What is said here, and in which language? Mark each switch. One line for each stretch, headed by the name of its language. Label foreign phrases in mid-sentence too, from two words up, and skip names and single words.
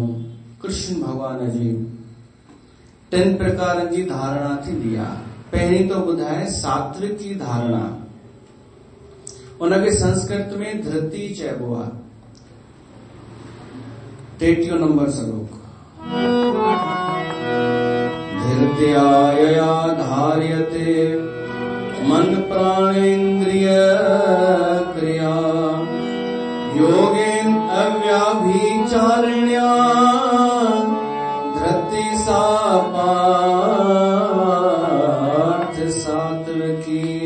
Sindhi: कृष्ण भगवान जी 3 प्रकारनि जी धारणा थींदी आहे। पहिरीं तो ॿुधाए सात्विक जी धारणा, उनखे संस्कृत में धृति चइबो आहे। 33 नंबर श्लोक।
Sanskrit: धृत्या यया धार्यते मन प्राणेन्द्रिय क्रिया योगेन अव्याभिचारिण्या धृति सा पार्थ सात्विकी।